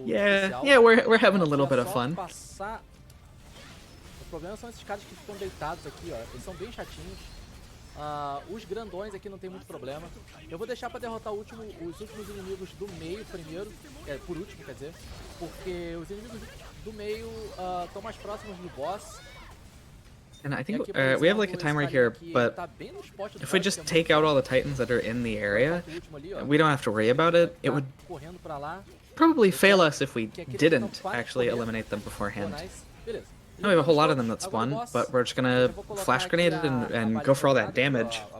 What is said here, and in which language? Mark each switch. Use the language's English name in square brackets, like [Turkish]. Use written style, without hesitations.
[English] Yeah, we're having a little bit of fun. [Portuguese] O problema são esses caras que ficam deitados aqui, ó. Eles são bem chatinhos. Os grandões aqui não tem muito problema. Eu vou deixar pra derrotar os últimos inimigos do meio primeiro. Por último, quer dizer. Porque os inimigos do meio estão mais próximos do boss. [English] And I think we have like a timer here, but if we just take out all the titans that are in the area, we don't have to worry about it. It would probably fail us if we didn't actually eliminate them beforehand. Now we have a whole lot of them that spawn, but we're just gonna flash grenade it and go for all that damage.